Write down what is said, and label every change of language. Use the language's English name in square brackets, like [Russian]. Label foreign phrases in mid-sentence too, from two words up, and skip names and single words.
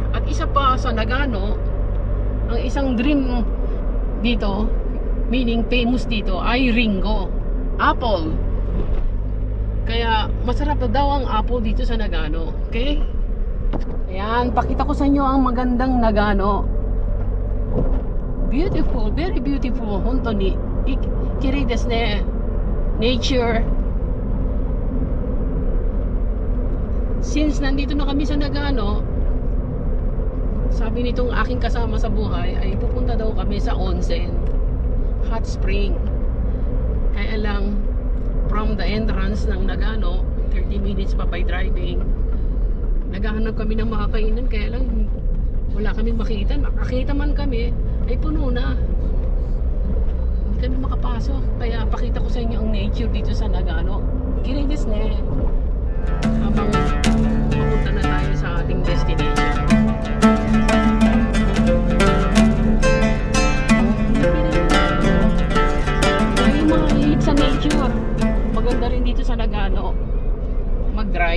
[Filipino] At isa pa sa Nagano, ang isang dream dito, meaning famous dito, ay Ringo, apple. Kaya masarap daw ang apple dito sa Nagano. Okay? Ayan, pakita ko sa inyo ang magandang Nagano. [English] Beautiful, very beautiful. [Japanese] 本当にきれいですね. [Filipino] Nature. Since nandito na kami sa Nagano, sabi nitong aking kasama sa buhay ay pupunta daw kami sa onsen, [English] hot spring. [Filipino] Kaya lang, [English] from the entrance [Filipino] ng Nagano, [English] 30 minutes [Filipino] pa [English] by driving, [Filipino] naghahanap kami ng makakainan. Kaya lang, wala kami makita. Makakita man kami, ay puno na. Hindi kami makapasok. Kaya pakita ko sa inyo ang nature dito sa Nagano. [Japanese] きれいですね. [Filipino] Habang papunta na tayo sa ating destination. May mga hit sa nature. adventure. Maganda rin dito sa Nagano mag-drive.